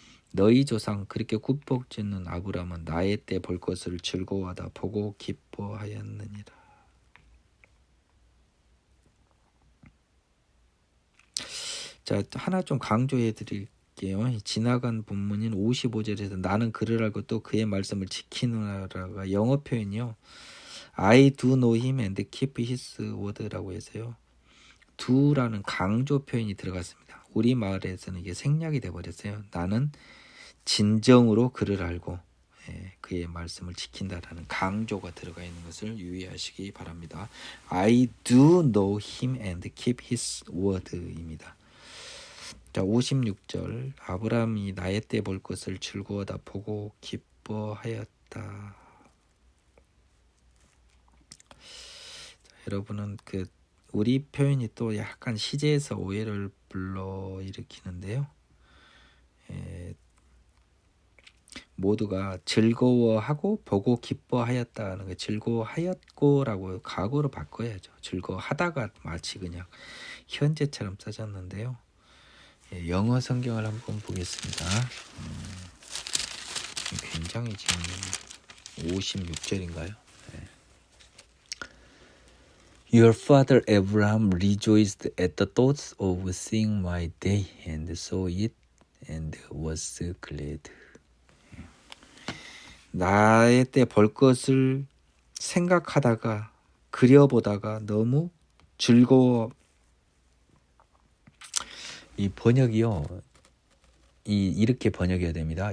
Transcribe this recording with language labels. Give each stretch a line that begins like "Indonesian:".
Korean: 너희 조상 그렇게 굽복짓는 아브라함은 나의 때 볼 것을 즐거워하다 보고 기뻐하였느니라. 자, 하나 좀 강조해 드릴게요. 지나간 본문인 55절에서 나는 그를 알고 또 그의 말씀을 지키느라가 영어 표현이요.
English: I do know him and keep his word
Korean: 라고 해서요. do라는 강조 표현이 들어갔습니다. 우리말에서는 이게 생략이 돼버렸어요. 나는 진정으로 그를 알고 그의 말씀을 지킨다라는 강조가 들어가 있는 것을 유의하시기 바랍니다.
English: I do know him and keep his word
Korean: 입니다. 자, 56절 아브라함이 나의 때 볼 것을 즐거워다 보고 기뻐하였다. 자, 여러분은 우리 표현이 또 약간 시제에서 오해를 불러일으키는데요. 모두가 즐거워하고 보고 기뻐하였다는 거 즐거워하였고라고 과거로 바꿔야죠. 즐거워하다가 마치 그냥 현재처럼 써졌는데요. 영어 성경을 한번 보겠습니다. 굉장히 지금 56절인가요?
English: Your father Abraham rejoiced at the thoughts of seeing my day and saw it and was glad.
Korean: 나의 때 볼 것을 생각하다가 그려보다가 너무 즐거워. 이 번역이요. 이렇게 번역해야 됩니다.